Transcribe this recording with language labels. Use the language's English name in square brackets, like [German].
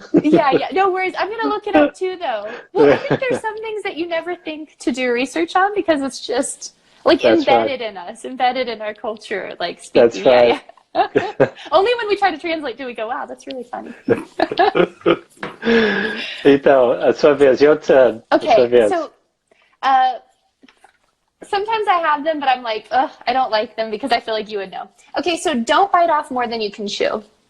[English] Yeah, no worries. I'm going to look it up too, though. Well, I think there's some things that you never think to do research on because it's just like embedded in us, embedded in our culture, like speaking. That's right. Yeah. Only when we try to translate do we go, wow, that's really funny. [Portuguese] Então, a sua vez, [English] your turn. Okay, so sometimes I have them, but I'm like, I don't like them because I feel like you would know. Okay, so don't bite off more than you can chew.